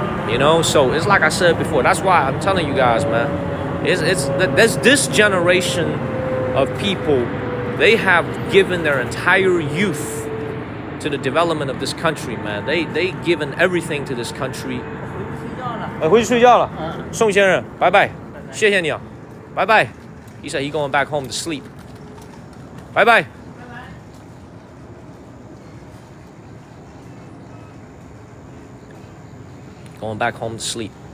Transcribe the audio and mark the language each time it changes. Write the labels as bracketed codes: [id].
[en] You know, so it's like I said before, that's why I'm telling you guys, man, this generation of people, they have given their entire youth to the development of this country, man. They given everything to this country. [zh] 回去睡觉了。宋先生，拜拜，谢谢你啊，拜拜。 [en] He said he going back home to sleep. Bye bye. Going back home to sleep.